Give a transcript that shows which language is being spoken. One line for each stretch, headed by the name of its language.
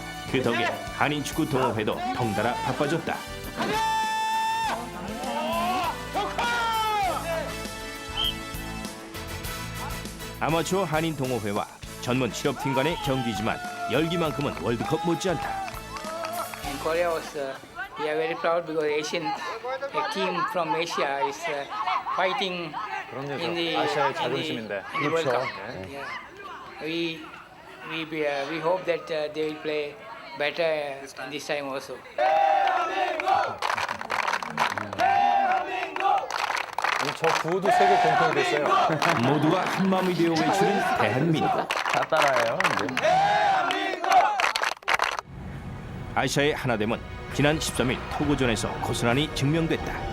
Korean: 그 덕에 한인축구 동호회도 덩달아 바빠졌다. 아마추어 한인 동호회와 전문 실업팀 간의 경기지만 열기만큼은 월드컵 못지않다.
English: In Korea also, we are very proud because Asian team from Asia is fighting in the World Cup. Yeah. We hope that they will play better this time also.
Korean: 저 구호도 세계 공통이 됐어요. 모두가 한마음이 되어 외치는 대한민국. 다 따라해요. 아시아의 하나됨은 지난 13일 토고전에서 고스란히 증명됐다.